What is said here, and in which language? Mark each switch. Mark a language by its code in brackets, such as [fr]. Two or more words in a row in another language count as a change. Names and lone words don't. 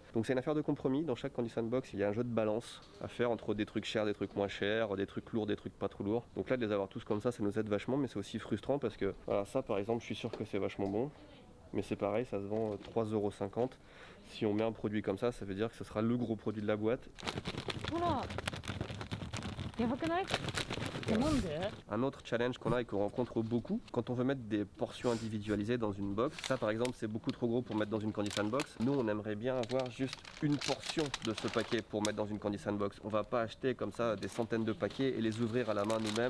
[fr] Donc c'est une affaire de compromis. Dans chaque Candysan box, il y a un jeu de balance à faire entre des trucs chers, des trucs moins chers, des trucs lourds, des trucs pas trop lourds. Donc là, de les avoir tous comme ça nous aide vachement, mais c'est aussi frustrant parce que voilà, ça par exemple, je suis sûr que c'est vachement bon, mais c'est pareil, ça se vend 3,50 €. Si on met un produit comme ça veut dire que ce sera le gros produit de la boîte. [ja] ほらやばくない [fr] Un autre challenge qu'on a et qu'on rencontre beaucoup, quand on veut mettre des portions individualisées dans une box, ça par exemple c'est beaucoup trop gros pour mettre dans une Candy Sandbox. Nous on aimerait bien avoir juste une portion de ce paquet pour mettre dans une Candy Sandbox. On va pas acheter comme ça des centaines de paquets et les ouvrir à la main nous-mêmes.